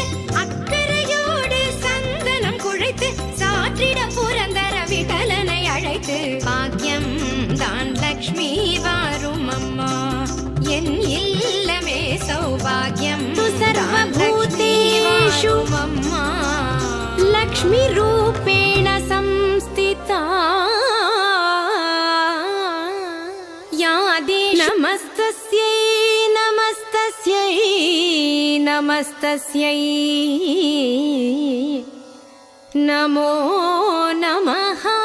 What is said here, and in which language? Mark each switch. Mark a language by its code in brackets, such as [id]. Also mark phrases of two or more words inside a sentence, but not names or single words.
[ta] அக்கறையோடு சந்தனம் குழைத்து சாற்றிட புரந்தர விட்டலனை அழைத்து. பாக்யம் தான் லக்ஷ்மி வாரும் அம்மா. என் இல்லமே சௌபாகியம் சர்வபூதேஷு அம்மா. [sa] लक्ष्मी रूपेण संस्थिता या देवी. नमस्तस्यै नमस्तस्यै नमस्तस्यै नमो नमः.